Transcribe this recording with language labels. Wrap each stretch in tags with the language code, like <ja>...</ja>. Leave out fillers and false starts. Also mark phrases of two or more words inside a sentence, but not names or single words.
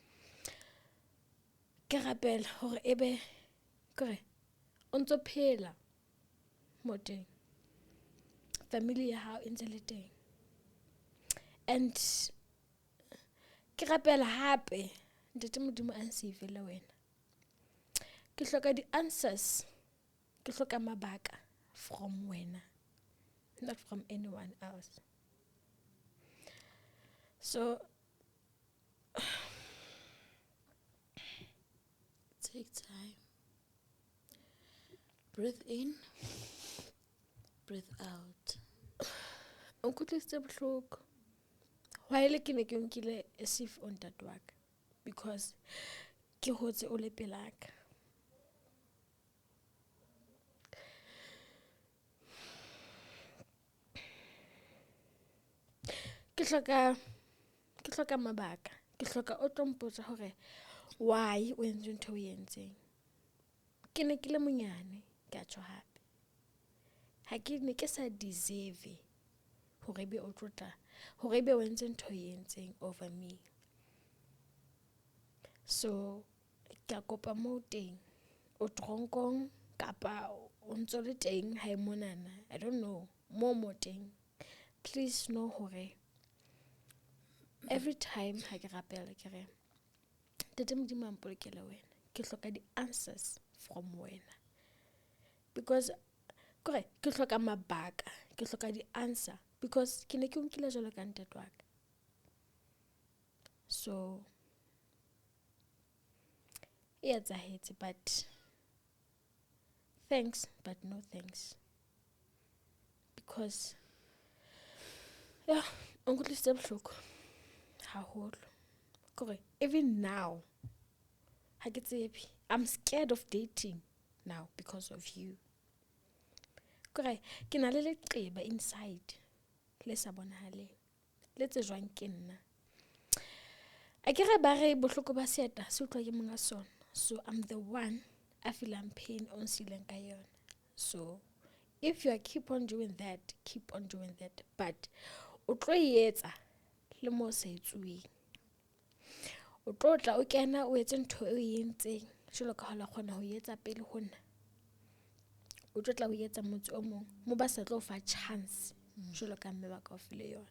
<st>Ke rapela hore ebe kore o ntso phela mo teng, family ya hao e ntse le teng, and ke rapela hape ntate Modimo a nsavele wena. Ke hloka di-answers, ke hloka mabaka from wena,</st> <en>not from anyone else. So Take time. Breathe in, breathe out.</en> <st>o nkutlwisitse bohloko. While ke ne ke nkile</st> <en>as if</en> <st>o ntate wa ka, because ke hotse o le pelaka. Ke hloka mabaka, ke hloka o tlo mpotsa hore why o entse ntho e entseng. Ke ne ke le monyane, ke a tjho hape. Ha ke ne ke sa deserve hore be o tlotla, hore be o entse ntho e entseng</st> <en>over me.</en> <st>So ke a kopa mo teng o tronkong kapa o ntso le teng ha e monana,</st> <en>I don't know</en> <st>mo teng. Please know hore</st> <en>every time</en> <st>ha ke rapela ke re tete Modimo a mpolokele wena, ke hloka di-answers from wena, because kore ke hloka mabaka, ke hloka di-answer, because ke ne ke nkile jalo ka ntate wa ka. So e etsahetse,</st> <en>but thanks but no thanks, because yeah,</en> <st>o nkutlwisitse bohloko haholo. Kore even now ha ke tsebe,</st> <en>I'm scared of dating now because of you.</en> <st>Kore ke na le leqeba inside le sa bonahaleng, le tsejwang ke nna. A ke re ba re bohloko ba seeta se utlwa ke monga sona.</st> <en>So I'm the one a feeling pain on</en> <st>sileng ka yona.</st> <en>So if you are keep on doing that, but</en> <st>o tlo etsa le mo sa etsuweng. O tlo tla o kena o etse ntho e o entseng jwalo ka hala kgona ho etsa pele ho nna. O tlo tla o etsa motho o mong mo ba sa tlo fa chance jwalo ka mme ba ka o file yona.</st>